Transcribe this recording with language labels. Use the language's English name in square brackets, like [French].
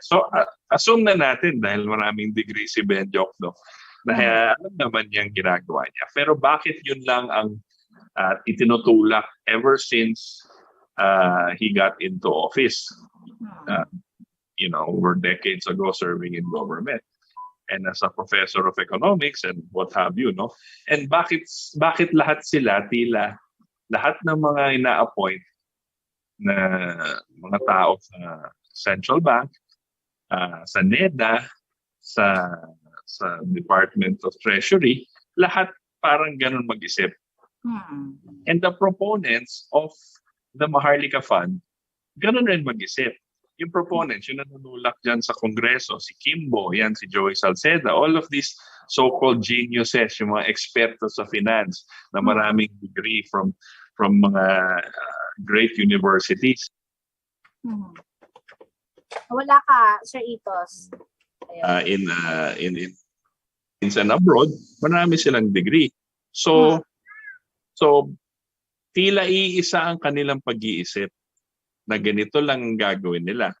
[Filipino] So, assume na natin, dahil maraming degree si Benjok, no, na alam naman niyang ginagawa niya. Pero bakit yun lang ang itinutulak [English] ever since he got into office? Over decades ago serving in government. And as a professor of economics and what have you, no? [Filipino] And bakit lahat sila, tila, lahat ng mga ina-appoint na mga tao sa Central Bank, sa NEDA, sa Department of Treasury, lahat parang ganun mag-isip. [English] And the proponents of the Maharlika Fund, [Filipino] ganun rin mag-isip. Yung proponents, yung nanunulak dyan sa Kongreso, si Kimbo, yan, si Joey Salceda, [English] all of these so-called geniuses, [Filipino] yung mga eksperto sa finance na maraming degree from mga great universities. Wala ka, Sir Itos. [English] In and abroad, [Filipino] marami silang degree. So tila iisa ang kanilang pag-iisip na ganito lang ang gagawin nila.